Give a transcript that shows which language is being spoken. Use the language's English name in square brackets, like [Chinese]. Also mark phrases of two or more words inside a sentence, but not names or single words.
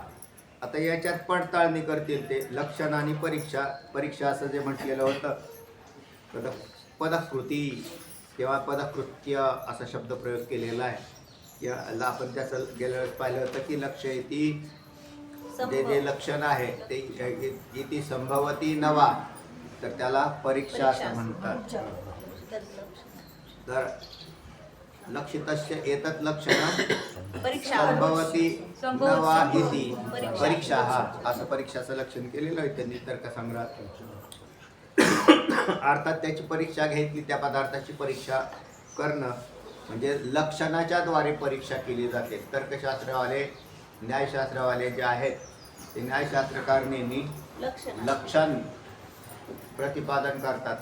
[Marathi] आता याच्यात पडताळणी करतील ते लक्षण आणि परीक्षा असं जे म्हटलेलं होतं पदकृती किंवा पदकृत्य असा शब्द प्रयोग केलेला आहे. याला आपण त्याचं गेल्या वेळेस पाहिलं होतं की लक्ष येती जे लक्षण आहे ते [Sanskrit] इति संभवती नवा [Marathi] तर त्याला परीक्षा असं म्हणतात. तर [Sanskrit] लक्षितस्य एतत् लक्षण संभवती नवा इति परीक्षा [Marathi] हा असं परीक्षाचं लक्षण केलेलं आहे त्यांनी तर्कसंग्रहात. अर्थात त्याची परीक्षा घेतली त्या पदार्थाची परीक्षा करणं म्हणजे लक्षणाच्या द्वारे परीक्षा केली जाते. तर्कशास्त्रवाले न्यायशास्त्रवाले जे आहेत ते न्यायशास्त्रकार नेहमी लक्षण प्रतिपादन करतात.